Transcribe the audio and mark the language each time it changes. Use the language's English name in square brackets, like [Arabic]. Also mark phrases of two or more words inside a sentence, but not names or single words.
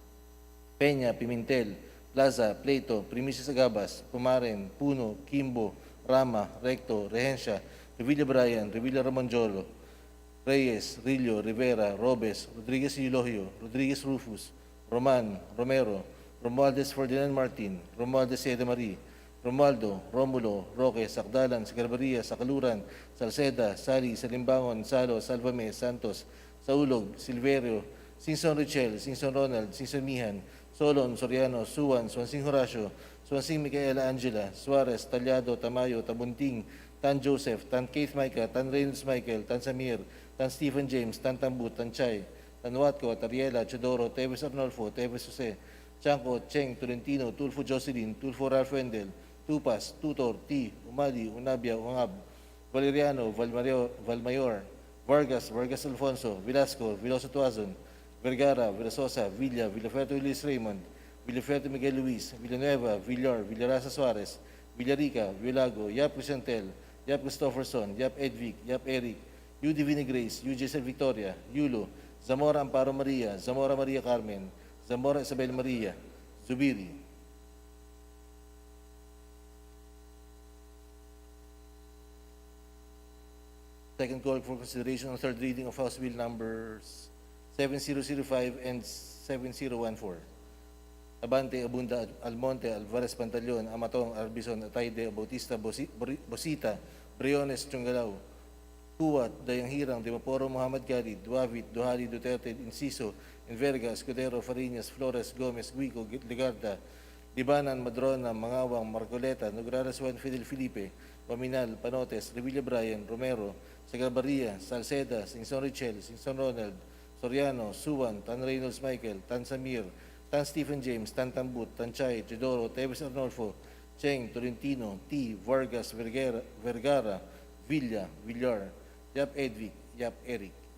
[English] Peña, Pimentel, Plaza, Pleito, Primicia Sagabas, Pumaren, Puno, Kimbo, Rama, Recto, Regencia, Revilla Bryan, Revilla Ramonjolo, Reyes, Rillo, Rivera, Robes, Rodriguez Eulogio, Rodriguez Rufus, Roman, Romero, Romualdez Ferdinand Martin, Romualdez Eda Marie, Romualdo, Romulo, Roque, Sakdalan, Sagarbaria, Sakaluran, Salceda, Sali, Salimbangon, Salo, Salvame, Santos, Saulog, Silverio, Sinson Richel, Sinson Ronald, Sinson Mihan, Solon, Soriano, Suwan, Swansing Horacio, Swansing Micaela Angela, Suarez, Talyado, Tamayo, Tabunting, Tan Joseph, Tan Keith Micah, Tan Reynolds Michael, Tan Samir, Tan Stephen James, Tan Tambut, Tan Chay, Tan Watco, Tariela, Chodoro, Teves Arnolfo, Teves Jose, Chanco, Cheng, Tolentino, Tulfo Jocelyn, Tulfo Ralph Wendel, Tupas, Tutor, T, Umali, Unabia, Ungab, Valeriano, Valmayor, Vargas, Vargas Alfonso, Velasco, Veloso Tuazon, Vergara, Villasosa, Villa, Villaferto Luis Raymond, Villaferto Miguel Luis, Villanueva, Villar, Villarasa Suarez, Villarica, Villago, Yap Crisantel, Yap Christopherson, Yap Edvic, Yap Eric, U Divine Grace, U Giselle Victoria, Yulo, Zamora Amparo Maria, Zamora Maria Carmen, Zamora Isabel Maria, Zubiri. Second call for consideration on third reading of House Bill numbers 7005 and 7014. Abante, Abunda, Almonte, Alvarez Pantaleon, Amatong, Arbison, Atayde, Bautista, Bosita, Briones, Chungalao, Huwat, Dayanghirang, Dimaporo, Muhammad Gali, Duavit, Duhali, Duterte, Inciso, Enverga, Escudero, Fariñas, Flores, Gomez, Guico, Ligarda, Libanan, Madrona, Mangawang, Marcoleta, Nograrasuan, Fidel Felipe, Paminal, Panotes, Revilla Bryan, Romero, Sagabaria, Salceda, Singson Richel, Singson Ronald, Soriano, Suwan, Tan Reynolds Michael, Tan Samir, Tan Stephen James, Tan Tambut, Tan Chay, Teodoro, Teves Arnolfo, Cheng, Tolentino, T, Vargas, Vergara, Villa, Villar, Yap Edvic, Yap Eric.